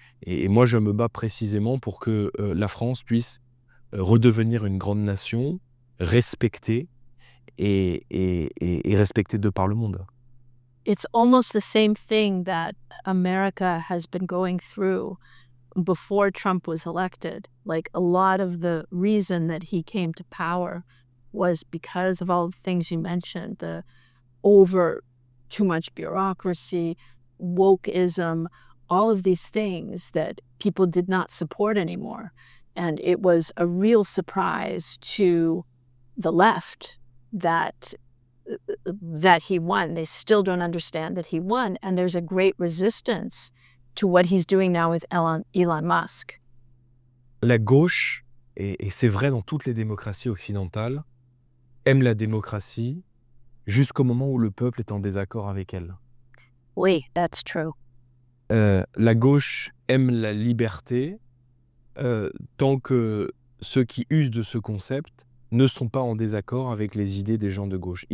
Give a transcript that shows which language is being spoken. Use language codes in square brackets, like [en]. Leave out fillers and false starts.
[fr] Et moi, je me bats précisément pour que la France puisse redevenir une grande nation, respectée et respectée de par le monde. [en] It's almost the same thing that America has been going through before Trump was elected. Like, a lot of the reason that he came to power was because of all the things you mentioned, the over too much bureaucracy, wokeism, all of these things that people did not support anymore. And it was a real surprise to the left that he won. They still don't understand that he won, and there's a great resistance to what he's doing now with Elon Musk. [fr] La gauche, et c'est vrai dans toutes les démocraties occidentales, aime la démocratie jusqu'au moment où le peuple est en désaccord avec elle. Oui, [en] that's true. [fr] La gauche aime la liberté tant que ceux qui usent de ce concept ne sont pas en désaccord avec les idées des gens de gauche.